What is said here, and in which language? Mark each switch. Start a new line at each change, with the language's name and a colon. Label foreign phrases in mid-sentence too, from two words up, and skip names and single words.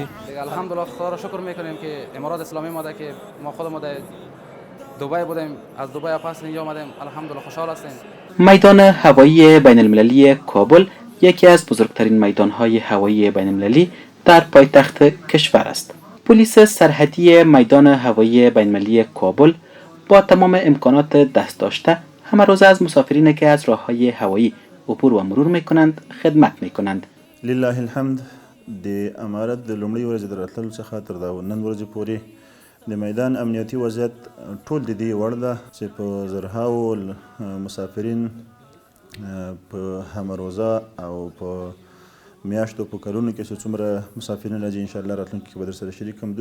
Persian: الحمدلله خدا را شکر میکنیم که امارات اسلامی ما که ما خودمون در دبی بودیم، از دبی پس اینجا آمدیم، الحمدلله خوشحال هستیم. میدان هوایی بین المللی کابل یکی از بزرگترین میدانهای هوایی بین المللی در پایتخت کشور است. پلیس سرحدی میدان هوایی بین المللی کابل با تمام امکانات دست داشته همه روز از مسافرین که از راههای هوایی عبور و مرور میکنند خدمت میکنند.
Pashto: لله الحمد د امارت د لومړۍ ورځې د راتللو څخه تر دا نن ورځې پورې د میدان امنیتي وضعیت ټول د دې وړ ده چې په زرهاو مسافرین په همروزه او په میاشتو په کلونو کې چې څومره مسافرین راځي انشاءالله راتلونکي کې به درسره شریک کړم.